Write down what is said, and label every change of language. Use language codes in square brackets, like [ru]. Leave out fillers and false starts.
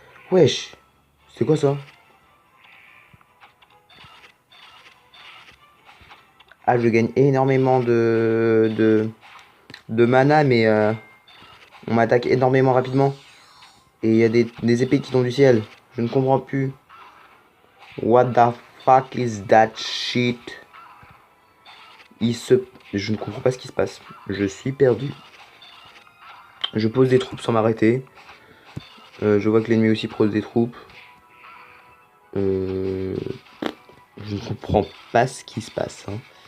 [fr] Wesh, c'est quoi ça? Ah, je gagne énormément de mana, mais on m'attaque énormément rapidement. Et il y a des épées qui tombent du ciel. Je ne comprends plus. [en] What the fuck is that shit? [fr] Je ne comprends pas ce qui se passe. Je suis perdu. Je pose des troupes sans m'arrêter. Je vois que l'ennemi aussi pose des troupes. Je ne comprends pas ce qui se passe. Hein.